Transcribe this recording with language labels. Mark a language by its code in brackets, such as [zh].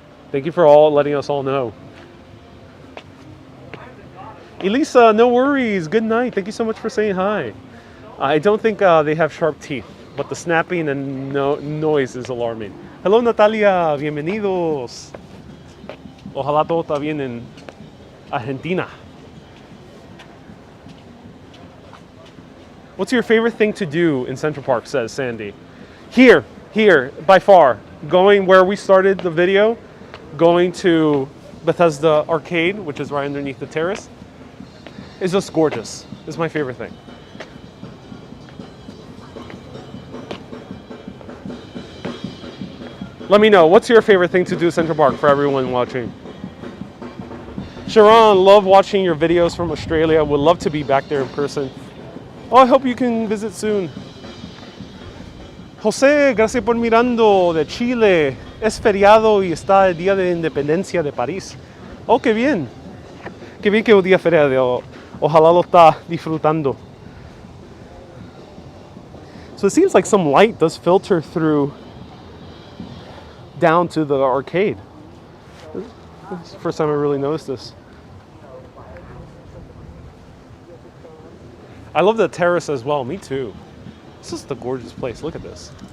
[en] Thank you for letting us all know. Elisa, no worries. Good night. Thank you so much for saying hi. I don't think they have sharp teeth, but the snapping and noise is alarming. Hello, Natalia. [es] Bienvenidos. Ojalá todo está bien en Argentina. [en] What's your favorite thing to do in Central Park, says Sandy. Here, by far. Going where we started the video, going to Bethesda Arcade, which is right underneath the terrace, is just gorgeous. It's my favorite thing. Let me know, what's your favorite thing to do in Central Park for everyone watching? Sharon, love watching your videos from Australia. Would love to be back there in person. Oh, I hope you can visit soon. [es] José, gracias por mirando de Chile. Es feriado y está el Día de Independencia de París. Oh, qué bien. Qué bien que es un día feriado. Ojalá lo está disfrutando. [en] So it seems like some light does filter through down to the arcade. This is the first time I really noticed this. I love the terrace as well. Me too. This is the gorgeous place. Look at this.